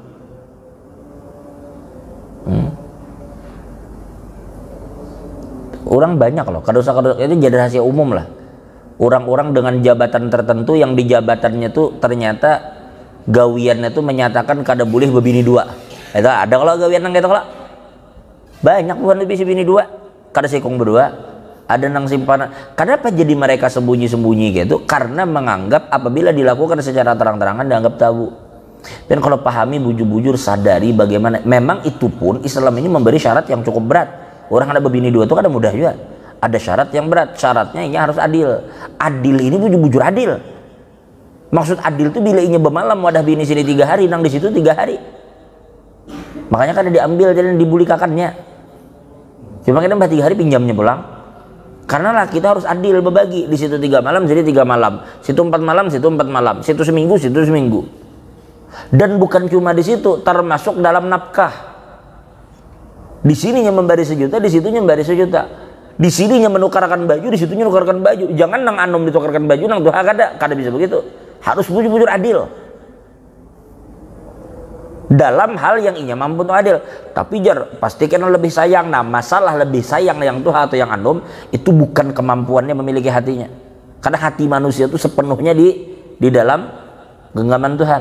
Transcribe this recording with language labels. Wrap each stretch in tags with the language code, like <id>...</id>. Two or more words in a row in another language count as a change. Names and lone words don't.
<id>Orang banyak loh, kadosa-kadosa itu jadi rahasia umum lah. Orang-orang dengan jabatan tertentu yang di jabatannya tuh ternyata gawiannya tuh menyatakan</id> <bjn>kada boleh bebini</bjn> <id>2.</id> <bjn>Itu ada kalau gawian nang gitu kalau banyak bukan lebih bini 2, kada sekong berdua, ada nang simpanan.</bjn> <id>Kenapa jadi mereka sembunyi-sembunyi gitu? Karena menganggap apabila dilakukan secara terang-terangan dianggap tabu. Dan kalau pahami bujur-bujur sadari bagaimana memang itu pun Islam ini memberi syarat yang cukup berat. Orang ada bebini 2 itu</id> <bjn>kada mudah</bjn> <id>juga. Ada syarat yang berat. Syaratnya ini harus adil. Adil ini bujur-bujur adil.</id> <bjn>Maksud adil itu bila inya bemalam wadah bini sini 3 hari, nang di situ 3 hari. Makanya kada diambil jadi dibulikakannya.</bjn> <id>Cuma kita 3 hari pinjamnya pulang. Karena lah kita harus adil berbagi. Di situ 3 malam, jadi 3 malam. Situ 4 malam, situ 4 malam. Situ seminggu, situ seminggu. Dan bukan cuma di situ, termasuk dalam nafkah. Di sininya memberi sejuta, di situnya memberi sejuta. Di sininya menukarkan baju, di situnya menukarkan baju.</id> <bjn>Jangan nang anom ditukarkan baju, nang tuha kada bisa begitu. Harus bujur-bujur adil.</bjn> <id>Dalam hal yang inya mampu untuk adil. Tapi jar pastikan lebih sayang. Nah, masalah lebih sayang yang tuha atau yang anom itu bukan kemampuannya memiliki hatinya. Karena hati manusia itu sepenuhnya di dalam genggaman Tuhan.</id>